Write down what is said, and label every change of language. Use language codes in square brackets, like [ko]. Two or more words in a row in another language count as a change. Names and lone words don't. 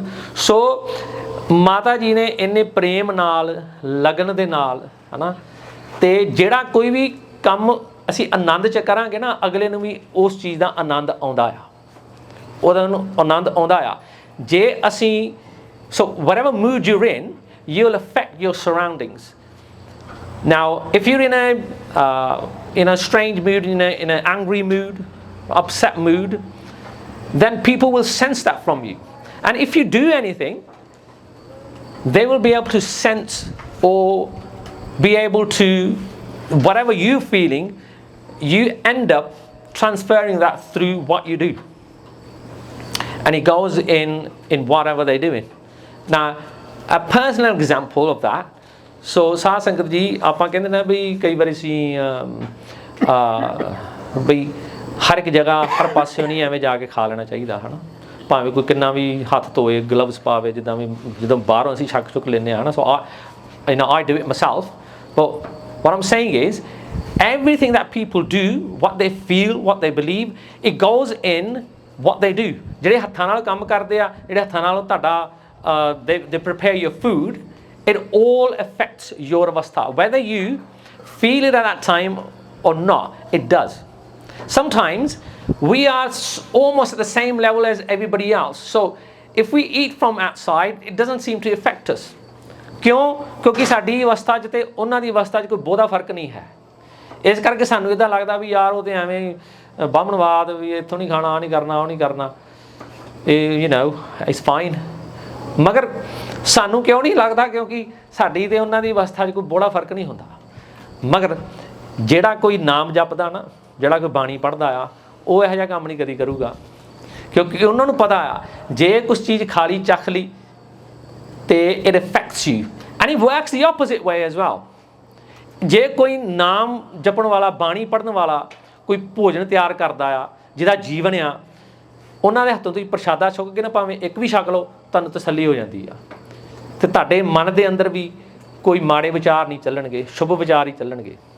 [pa] ਸੋ ਮਾਤਾ ਜੀ ਨੇ ਇੰਨੇ ਪ੍ਰੇਮ ਨਾਲ, ਲਗਨ ਦੇ ਨਾਲ, ਹੈ ਨਾ, ਅਤੇ ਜਿਹੜਾ ਕੋਈ ਵੀ ਕੰਮ ਅਸੀਂ ਆਨੰਦ 'ਚ ਕਰਾਂਗੇ ਨਾ, ਅਗਲੇ ਨੂੰ ਵੀ ਉਸ ਚੀਜ਼ ਦਾ ਆਨੰਦ ਆਉਂਦਾ ਆ, ਉਹਦਾ ਨੂੰ ਆਨੰਦ ਆਉਂਦਾ ਆ। ਜੇ ਅਸੀਂ [en] so whatever mood you're in, you'll affect your surroundings. Now if you're in a strange mood, in an angry mood, upset mood, then people will sense that from you. And if you do anything, they will be able to sense or be able to, whatever you're feeling, you end up transferring that through what you do, and it goes in whatever they're doing. Now a personal example of that, so [pa] ਸਾਧ ਸੰਗਤ ਜੀ ਆਪਾਂ ਕਹਿੰਦੇ ਨਾ ਵੀ ਕਈ ਵਾਰੀ ਅਸੀਂ ਬਈ ਹਰ ਇੱਕ ਜਗ੍ਹਾ ਹਰ ਪਾਸਿਓਂ ਨਹੀਂ ਐਵੇਂ ਜਾ ਕੇ ਖਾ ਲੈਣਾ ਚਾਹੀਦਾ ਹੈ ਨਾ, ਭਾਵੇਂ ਕੋਈ ਕਿੰਨਾ ਵੀ ਹੱਥ ਧੋਏ, ਗਲਵਸ ਪਾਵੇ, ਜਿੱਦਾਂ ਵੀ ਜਦੋਂ ਬਾਹਰੋਂ ਅਸੀਂ ਛੱਕ ਛੁੱਕ ਲੈਂਦੇ ਹਾਂ ਨਾ। [en] ਸੋ I do it myself, but what I'm saying is everything that people do, what they feel, what they believe, it goes in what they do. [pa] ਜਿਹੜੇ ਹੱਥਾਂ ਨਾਲ ਕੰਮ ਕਰਦੇ ਆ, ਜਿਹੜੇ ਹੱਥਾਂ ਨਾਲ ਤੁਹਾਡਾ [en] they prepare your food, it all affects your avastha. Whether you feel it at that time or not, it does. Sometimes we are almost at the same level as everybody else. So if we eat from outside, it doesn't seem to affect us. [pa] ਕਿਉਂ? ਕਿਉਂਕਿ ਸਾਡੀ ਅਵਸਥਾ 'ਚ ਤੇ ਉਹਨਾਂ ਦੀ ਅਵਸਥਾ 'ਚ ਕੋਈ ਬਹੁਤਾ ਫਰਕ ਨਹੀਂ ਹੈ। ਇਸ ਕਰਕੇ ਸਾਨੂੰ ਇੱਦਾਂ ਲੱਗਦਾ ਵੀ ਯਾਰ ਉਹ ਤੇ ਐਵੇਂ ਬਾਹਮਣਵਾਦ, ਵੀ ਇੱਥੋਂ ਨਹੀਂ ਖਾਣਾ, ਆਹ ਨਹੀਂ ਕਰਨਾ, ਉਹ ਨਹੀਂ ਕਰਨਾ, ਇਹ [en] you know it's fine. [pa] ਮਗਰ ਸਾਨੂੰ ਕਿਉਂ ਨਹੀਂ ਲੱਗਦਾ? ਕਿਉਂਕਿ ਸਾਡੀ ਤੇ ਉਹਨਾਂ ਦੀ ਅਵਸਥਾ 'ਚ ਕੋਈ ਬੜਾ ਫਰਕ ਨਹੀਂ ਹੁੰਦਾ। ਮਗਰ ਜਿਹੜਾ ਕੋਈ ਨਾਮ ਜਪਦਾ ਨਾ, ਜਿਹੜਾ ਕੋਈ ਬਾਣੀ ਪੜ੍ਹਦਾ ਆ, ਉਹ ਇਹੋ ਜਿਹਾ ਕੰਮ ਨਹੀਂ ਕਦੀ ਕਰੂਗਾ, ਕਿਉਂਕਿ ਉਹਨਾਂ ਨੂੰ ਪਤਾ ਆ ਜੇ ਕੁਛ ਚੀਜ਼ ਖਾ ਲਈ, ਚੱਖ ਲਈ, ਤੇ [en] it affects you, and it works the opposite way as well. [pa] ਜੇ ਕੋਈ ਨਾਮ ਜਪਣ ਵਾਲਾ, ਬਾਣੀ ਪੜ੍ਹਨ ਵਾਲਾ ਕੋਈ ਭੋਜਨ ਤਿਆਰ ਕਰਦਾ ਆ, ਜਿਹਦਾ ਜੀਵਨ ਆ, ਉਹਨਾਂ ਦੇ ਹੱਥੋਂ ਤੁਸੀਂ ਪ੍ਰਸ਼ਾਦਾ ਛਕ ਕੇ ਨਾ ਭਾਵੇਂ ਇੱਕ ਵੀ ਛਕ ਲਓ, ਤੁਹਾਨੂੰ ਤਸੱਲੀ ਹੋ ਜਾਂਦੀ ਆ, ਤੇ ਤੁਹਾਡੇ ਮਨ ਦੇ ਅੰਦਰ ਵੀ ਕੋਈ ਮਾੜੇ ਵਿਚਾਰ ਨਹੀਂ ਚੱਲਣਗੇ, ਸ਼ੁਭ ਵਿਚਾਰ ਹੀ ਚੱਲਣਗੇ।